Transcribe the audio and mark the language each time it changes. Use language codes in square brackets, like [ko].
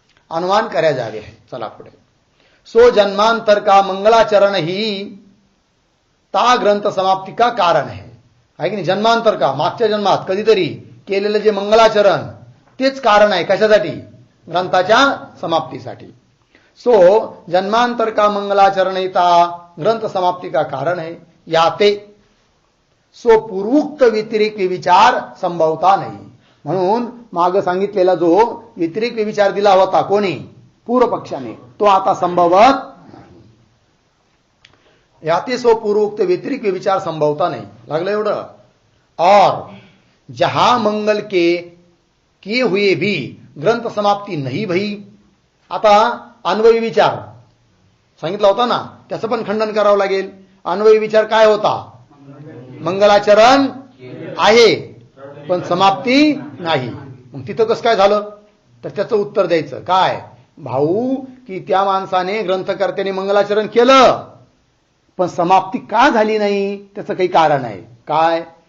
[hi] अनुमान कर्या जावे है. [mr] चला पुढे. [hi] सो जन्मांतर का मंगलाचरण ही ता ग्रंथ समाप्ती का कारण आहे की नाही. [mr] जन्मांतर का मागच्या जन्मात कधीतरी केलेलं जे मंगलाचरण तेच कारण आहे. कशासाठी? ग्रंथाच्या समाप्तीसाठी. [hi] सो जन्मांतर का मंगलाचरण ही ता ग्रंथ समाप्ती का कारण है. याते सो पूर्वोक्त व्यतिरिक्त विचार संभवता नाही. [mr] म्हणून माग सांगितलेला जो व्यतिरिक्त विचार दिला होता कोणी? पूर्व पक्षाने, तो आता संभवत नाही. [hi] याते सो पूर्वोक्त व्यतिरिक्त विचार संभवता नहीं. [mr] लागलं एवढं. [hi] और जहां मंगल के किए हुए भी ग्रंथ समाप्ती नहीं भई. [mr] आता अन्वयी विचार सांगितला होता ना, त्याचं पण खंडन करावं लागेल. अन्वयी विचार काय होता? मंगलाचरण आहे पण समाप्ती नाही. मग तिथं कसं काय झालं? तर त्याचं उत्तर द्यायचं काय? भाऊ, की त्या माणसाने ग्रंथकर्त्याने मंगलाचरण केलं पण समाप्ती का झाली नाही? त्याचं काही कारण आहे. काय?